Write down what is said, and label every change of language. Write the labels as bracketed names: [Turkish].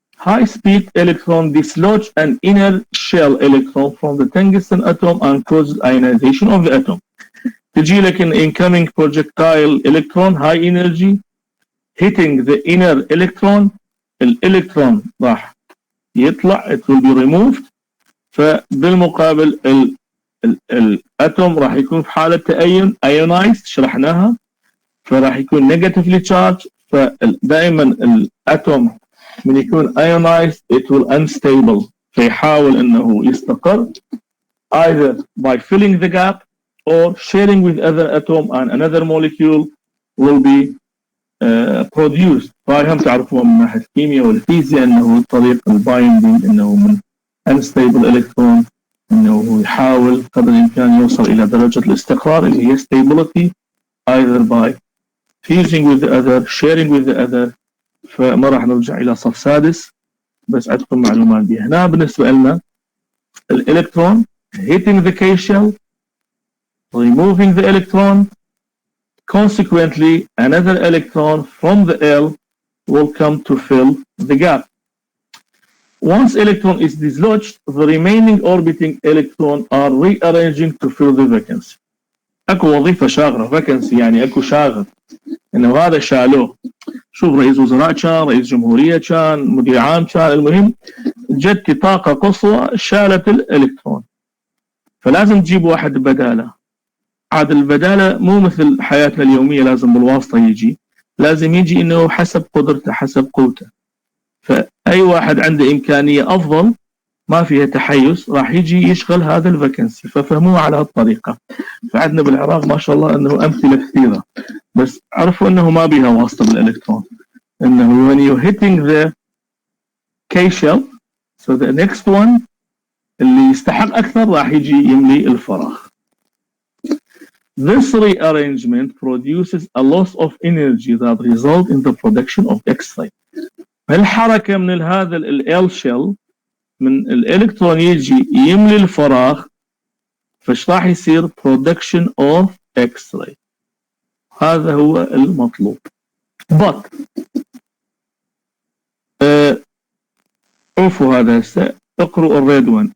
[English] High-speed electron dislodge an inner shell electron from the tungsten atom and causes ionization of the atom. [Arabic] تجي لك [English] an incoming projectile electron, high energy, hitting the inner electron. [Arabic] الالكترون راح يطلع, [English] it will be removed. [Arabic] فبالمقابل الاتوم راح يكون في حالة تأين ionized, شرحناها, فراح يكون [English] negatively charged. [Arabic] فدائما الاتوم من يكون [English] ionized it will unstable, [Arabic] فيحاول انه يستقر [English] either by filling the gap or sharing with other atom and another molecule will be produced. [Arabic] فهاي هم تعرفوها من ناحية الكيمياء والفيزياء انه طريق البايندينج انه من unstable electron انه يحاول قدر الامكان يوصل الى درجة الاستقرار اللي هي stability [English] either by fusing with the other, [Arabic] sharing with the other. فما راح نرجع إلى صف سادس, بس عندكم معلومات دي. هنا بالنسبة لنا الإلكترون [English] hitting the K shell, removing the electron, consequently another electron from the L will come to fill the gap. Once electron is dislodged, the remaining orbiting electron are rearranging to fill the vacancy. [Arabic] اكو وظيفة شاغرة, vacancy يعني اكو شاغر, انه هذا شالوه. شوف رئيس وزراء كان, رئيس جمهورية كان, مدير عام كان, المهم جت طاقة قصوى شالت الالكترون, فلازم تجيب واحد بداله. عاد البدالة مو مثل حياتنا اليومية لازم بالواسطة يجي, لازم يجي انه حسب قدرته حسب قوته. فاي واحد عنده امكانية افضل ما فيها تحيز راح يجي يشغل هذا الفاكنسي. ففهموها على هالطريقة. فعندنا بالعراق ما شاء الله انه امثلة كثيرة, بس عرفوا انه ما بيها واسطة بالالكترون, انه [English] when you're hitting the K shell, so the next one [Arabic] اللي يستحق اكثر راح يجي يملي الفراغ. [English] This rearrangement produces a loss of energy that result in the production of X-ray. [Arabic] الحركة من هذا ال L shell من الالكترون يجي يملي الفراغ, فايش راح يصير [English] production of X-ray. [Arabic] هذا هو المطلوب. But عرفوا هذا هسه, اقروا الريد one.